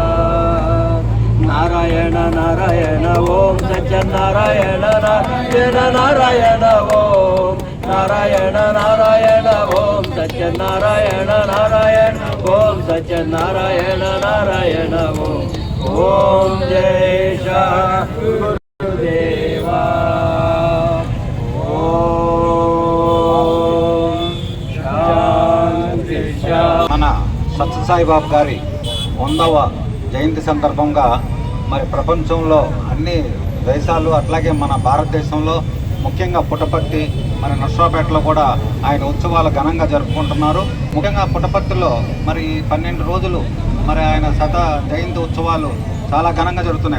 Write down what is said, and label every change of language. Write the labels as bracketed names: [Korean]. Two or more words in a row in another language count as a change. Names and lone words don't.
[Sanskrit] नारायण नारायण ओम सत्य नारायण नारायण नारायण ओम नारायण नारायण ओम सत्य नारायण नारायण ओम सत्य नारायण नारायण ओम जय गुरुदेवा ओम शांति [Telugu] మన సత్యసాయి బాబా గారి 100వ జయంతి సందర్భంగా మరి ప్రపంచంలో అన్ని దేశాలు అట్లాగే మన భారతదేశంలో ముఖ్యంగా పుట్టపర్తి మన నర్సరావుపేటలో కూడా ఆయన ఉత్సవాలు ఘనంగా జరుపుకుంటున్నారు. ముఖ్యంగా పుట్టపర్తిలో మరి 12 రోజులు మరి ఆయన శత జయంతి ఉత్సవాలు చాలా ఘనంగా జరుగుతున్నాయి.